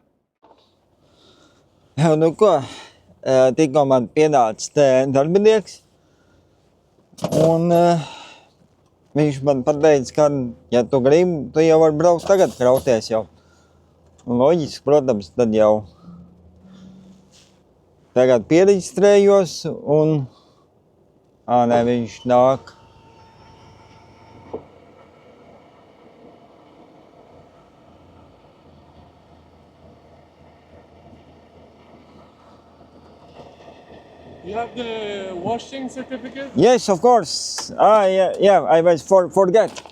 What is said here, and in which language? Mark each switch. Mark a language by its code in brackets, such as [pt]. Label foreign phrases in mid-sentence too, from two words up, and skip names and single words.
[lv] Tikko man pienāca te darbinieks, un viņš man pateica, ka, ja tu gribi, tu jau vari braukt tagad krauties jau. Un loģiski, protams, tad jau tagad piereģistrējos, un viņš nāk. [en] You have the washing certificate? Yes, of course. Yeah, I was forget.